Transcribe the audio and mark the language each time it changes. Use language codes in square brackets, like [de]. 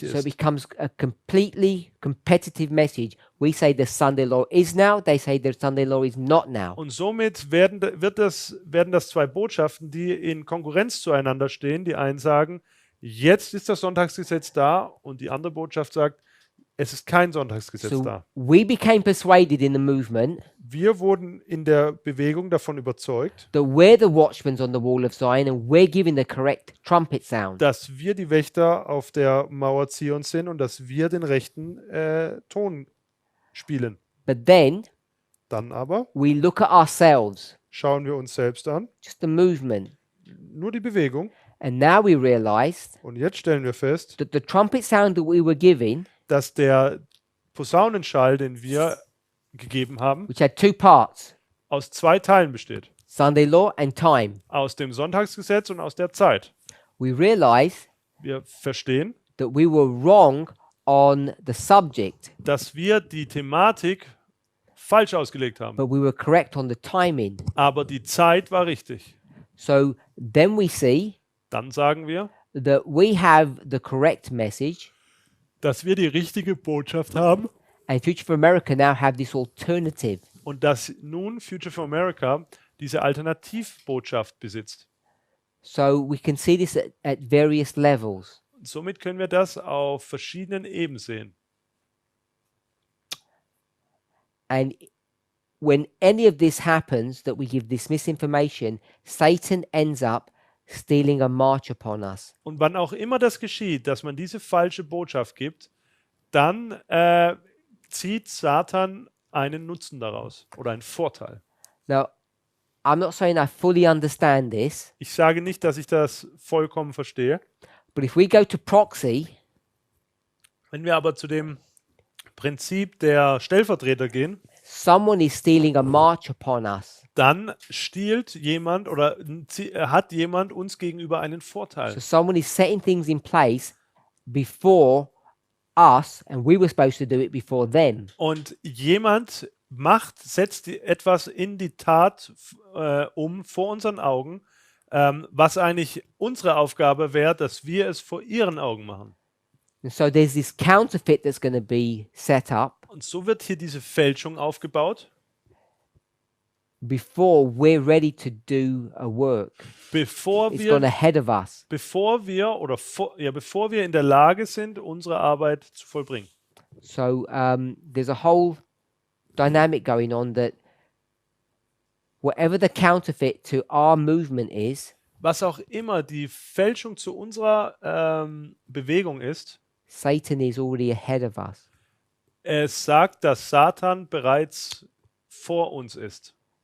[en] So it [de] ist. [en] becomes a completely competitive message. We say the Sunday law is now, they say the Sunday law is not now. [de] Und somit werden das zwei Botschaften, die in Konkurrenz zueinander stehen. Die einen sagen, jetzt ist das Sonntagsgesetz da, und die andere Botschaft sagt, es ist kein Sonntagsgesetz [en] So [de] da. [en] we became persuaded in the movement [de] Wir wurden in der Bewegung davon überzeugt, [en] that we're the watchmen on the wall of Zion and we're giving the correct trumpet sound. [de] dass wir die Wächter auf der Mauer Zions sind und dass wir den rechten Ton spielen. [en] But then [de] Dann aber [en] we look at ourselves, [de] schauen wir uns selbst an, [en] just the movement, [de] nur die Bewegung, [en] and now we realized [de] und jetzt stellen wir fest, [en] that the trumpet sound that we were giving, [de] dass der Posaunenschall, den wir gegeben haben, [en] which had two parts, [de] aus zwei Teilen besteht. [en] Sunday law and time, [de] Aus dem Sonntagsgesetz und aus der Zeit. [en] we realized [de] Wir verstehen, [en] that we were wrong on the subject, [de] dass wir die Thematik falsch ausgelegt haben. [en] but we were correct on the timing. [de] Aber die Zeit war richtig. [en] So then we see [de] Dann sagen wir, [en] that we have the correct message, [de] dass wir die richtige Botschaft haben [en] and Future for America now have this alternative. [de] und dass nun Future for America diese Alternativbotschaft besitzt. [en] So we can see this at various levels. [de] Und somit können wir das auf verschiedenen Ebenen sehen. [en] And when any of this happens, that we give this misinformation, Satan ends up stealing a march upon us. [de] Und wann auch immer das geschieht, dass man diese falsche Botschaft gibt, dann zieht Satan einen Nutzen daraus oder einen Vorteil. [en] Now, I'm not saying I fully understand this, [de] Ich sage nicht, dass ich das vollkommen verstehe. [en] but if we go to proxy, [de] Wenn wir aber zu dem Prinzip der Stellvertreter gehen, [en] someone is stealing a march upon us. [de] dann stiehlt jemand oder hat jemand uns gegenüber einen [en] So [de] Vorteil. [en] someone is setting things in place before us, and we were supposed to do it before them. [de] Und jemand setzt etwas in die Tat vor unseren Augen, was eigentlich unsere Aufgabe wäre, dass wir es vor ihren Augen machen. [en] And so there's this counterfeit that's going to be set up [de] Und so wird hier diese Fälschung aufgebaut, [en] before we're ready to do a work. [de] bevor [en] It's gone [de] wir, [en] ahead of us. [de] bevor wir in der Lage sind, unsere Arbeit zu vollbringen. [en] So there's a whole dynamic going on that whatever the counterfeit to our movement is, [de] Was auch immer die Fälschung zu unserer Bewegung ist, [en] Satan is already ahead of us. [de] es sagt, dass Satan bereits vor uns ist.